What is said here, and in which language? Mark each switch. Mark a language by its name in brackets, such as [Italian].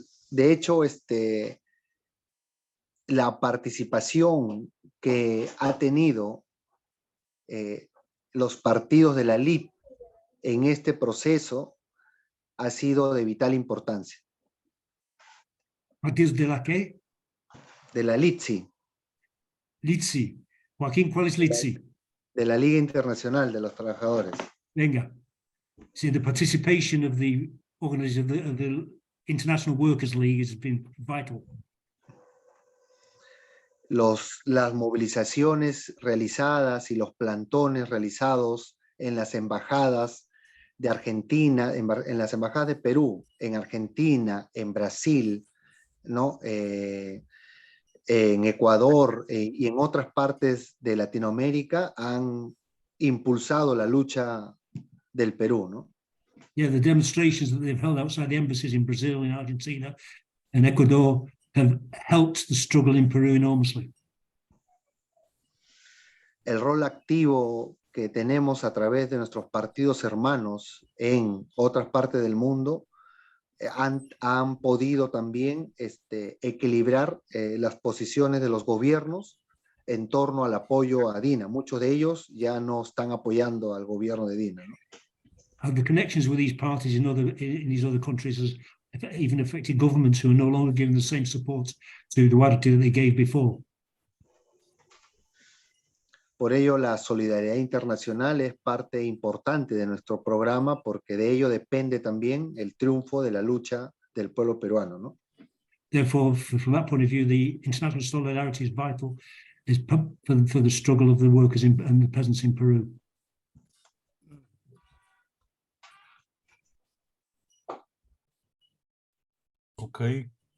[Spanish] De hecho, la participación que ha tenido los partidos de la LID en este proceso ha sido de vital importancia. ¿Partidos de la qué? De la LITSI. LITSI. Joaquín, ¿cuál es LITSI? De la Liga Internacional de los Trabajadores. Venga. [English] See, the participation of the organization of the International Workers' League has been vital. [Spanish] Las movilizaciones realizadas y los plantones realizados en las embajadas de Argentina, en las embajadas de Perú, en Argentina, en Brasil, ¿no? En Ecuador y en otras partes de Latinoamérica han impulsado la lucha del Perú, ¿no? [English] Yeah, the demonstrations that they've held outside the embassies in Brazil, in Argentina, and Ecuador have helped the struggle in Peru enormously. [Spanish] El rol activo que tenemos a través de nuestros partidos hermanos en otras partes del mundo han podido también equilibrar las posiciones de los gobiernos en torno al apoyo a Dina. Muchos de ellos ya no están apoyando al gobierno de Dina, ¿no? [English] The connections with these parties in these other countries has even affected governments who are no longer giving the same support to Duarte that they gave before. [Spanish] Por ello, la solidaridad internacional es parte importante de nuestro programa, porque de ello depende también el triunfo de la lucha del pueblo peruano, ¿no? [English] Therefore, from that point of view, the international solidarity is vital, for the struggle of the workers and the peasants in Peru. Okay.